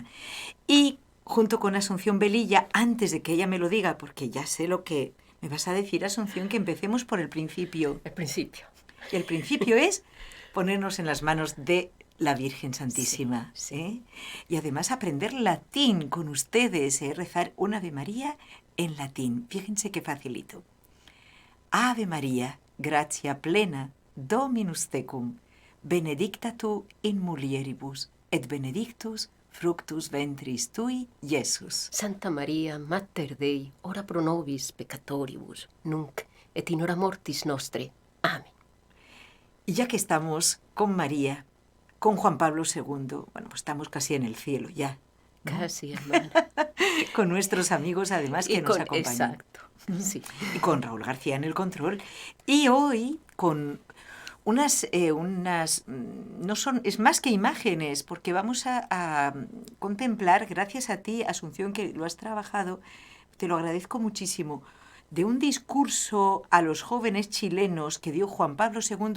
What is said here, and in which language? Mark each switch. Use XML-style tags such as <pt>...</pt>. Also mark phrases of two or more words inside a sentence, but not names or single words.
<es>Y junto con Asunción Velilla, antes de que ella me lo diga, porque ya sé lo que me vas a decir, Asunción, que empecemos por el principio. El principio. Y el principio es ponernos en las manos de la Virgen Santísima. Sí, sí. Y además aprender latín con ustedes, rezar un</es> <la>Ave María</la> <es>en latín. Fíjense qué facilito.</es> <la>Ave María, gratia plena, Dominus tecum, benedicta tu in mulieribus, et benedictus fructus ventris tui, Iesus. Santa Maria, Mater Dei, ora pro nobis peccatoribus, nunc et in hora mortis nostre.</la> <es>Amén. Y ya que estamos con María, con Juan Pablo II, bueno, pues estamos casi en el cielo ya, ¿no? Casi, hermana. Con nuestros amigos, además, que nos acompañan. Exacto, sí. Y con Raúl García en el control. Y hoy con no son, es más que imágenes, porque vamos a contemplar, gracias a ti, Asunción, que lo has trabajado, te lo agradezco muchísimo, de un discurso a los jóvenes chilenos que dio Juan Pablo II.</es>